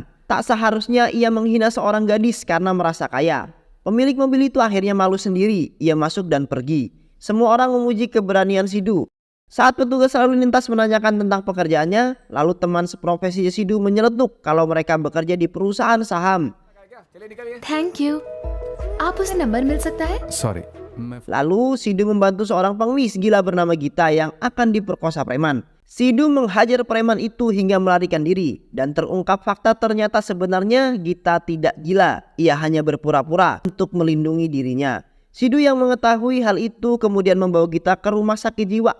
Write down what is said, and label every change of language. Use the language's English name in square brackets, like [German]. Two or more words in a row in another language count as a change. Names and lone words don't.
[Indonesian] Tak seharusnya ia menghina seorang gadis karena merasa kaya. Pemilik mobil itu akhirnya malu sendiri. Ia masuk dan pergi. Semua orang memuji keberanian Sidu. Saat petugas lalu lintas menanyakan tentang pekerjaannya, lalu teman seprofesi Sidu menyeletuk kalau mereka bekerja di perusahaan saham. [English] thank you [Hindi] आप उसे नंबर मिल सकता है सॉरी मैं [Indonesian] Lalu Sidu membantu seorang pengemis gila bernama Gita yang akan diperkosa preman. Sidu menghajar preman itu hingga melarikan diri dan terungkap fakta ternyata sebenarnya Gita tidak gila. Ia hanya berpura-pura untuk melindungi dirinya. Sidu yang mengetahui hal itu kemudian membawa Gita ke rumah sakit jiwa.